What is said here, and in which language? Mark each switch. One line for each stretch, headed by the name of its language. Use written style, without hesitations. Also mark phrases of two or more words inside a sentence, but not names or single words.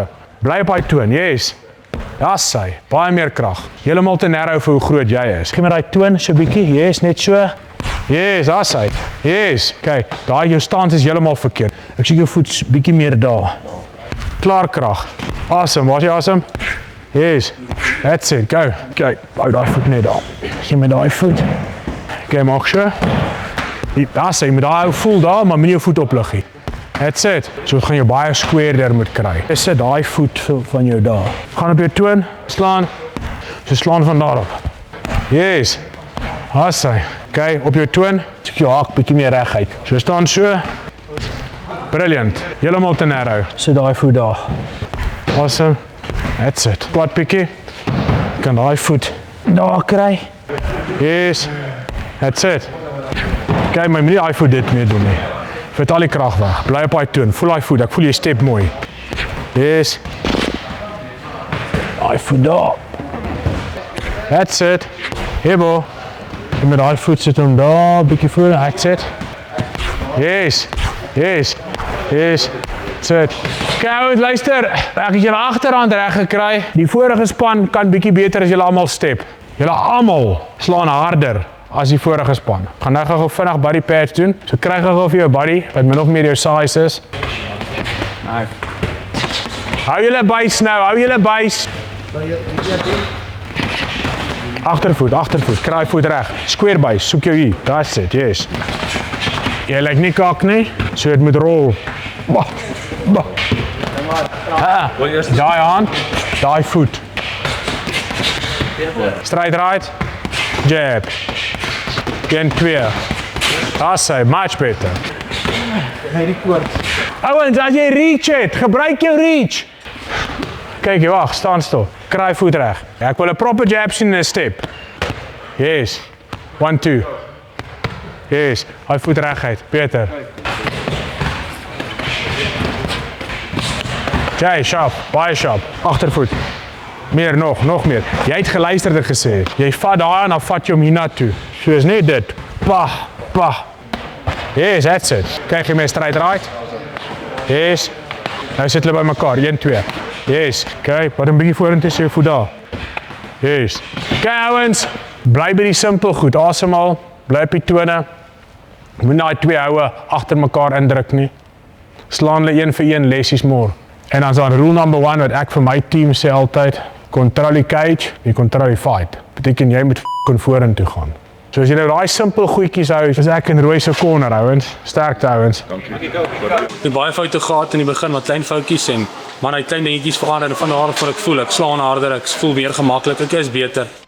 Afrikaans: Bly op hy toon, yes. Ja, sy, baie meer krag. Heeltemal te narrow vir hoe groot jy is. Gee my daai toon so bietjie, yes, net so. Yes, daar sy. Yes, kyk, daai jou stance is heeltemal verkeerd. Ek sien jou voet bietjie meer daar. Klaar krag. Awesome, was jy awesome?
English: Yes, that's it, go.
Afrikaans: Kyk, hou daai voet net daar. Gee my daai voet. Kyk, maak so. Daar sy, met daai voel daar, maar met jou voet oplig nie.
English: That's it.
Afrikaans: So gaan jy baie squarer moet kry. Jy sit daai voet van jou daar. Gaan op jou toon, slaan. So slaan van daar op. Yes. Haai. Kyk, op jou toon, tik jou haak bietjie meer reguit. So staan so. Brilliant. Heeltemal te narrow. Sit daai voet daar. Awesome.
English: That's it. Squat bietjie.
Afrikaans: Kan daai voet daar kry. Yes.
English: That's it.
Afrikaans: Kyk, my moenie daai voet dit meer doen nie. Vat al die krag weg. Bly op daai toon. Voel daai voet. Ek voel jy step mooi. Yes. Daai voet daar.
English: That's it.
Afrikaans: Hebo. En met daai voet sit hom daar, bietjie voor.
English: That's it. Yes. Yes. Yes. That's it.
Afrikaans: Kyk, luister. Ek het julle agterhand reg gekry. Die vorige span kan bietjie beter as julle almal step. Julle almal slaan harder as die vorige span. Gaan nou gou vinnig
English: body pads
Afrikaans: doen. So kry gou vir jou body wat min of meer jou size is. Hou julle bys nou, hou julle bys. Agtervoet, kry voet reg. Square bys, soek jou hier.
English: That's it, yes.
Afrikaans: Jy lyk nie kak nie, so dit moet rol. Daai hand, daai voet.
English: Straight right, jab.
Afrikaans: Gen 2. Daar sy,
English: much better.
Afrikaans: Ouwens, as jy reach het, gebruik jou reach. Kyk jy, wacht, staan stil. Kry voet reg. Ek wil 'n proper jab sien in 'n step. Yes. 1, 2. Yes. Hy voet reguit. Beter. Jy, sharp. Baie sharp. Agtervoet. Meer nog meer. Jy het geluister dit gesê. Jy vat daar en dan vat jy hom hiernatoe. So is net dit.
English: Pah. Yes, that's it.
Afrikaans: Kyk jy my
English: straight right.
Afrikaans: Yes. Nou sit hulle by mekaar. 1, 2. Yes. Kyk, wat 'n bietjie vorentoe sy voet daar. Yes. Kyk ouens, bly by die simpel goed. Asemhaal, bly op die tone. Moet daai twee houe agter mekaar indruk nie. Slaan hulle een vir een lessies more. En dan is daar
English: rule number 1
Afrikaans: wat ek vir my team sê altyd, control die cage, jy control die fight. Beteken jy moet kon vorentoe gaan. So as jy nou daai simpel goedjies hou, is ek in Roy se corner ouens. Sterkte ouens. Ek het baie foute gehad in die begin, wat klein foutjies en man, hy klein dingetjies verander en van daar af wat ek voel, ek slaan harder, ek voel weer gemaklik, ek is beter.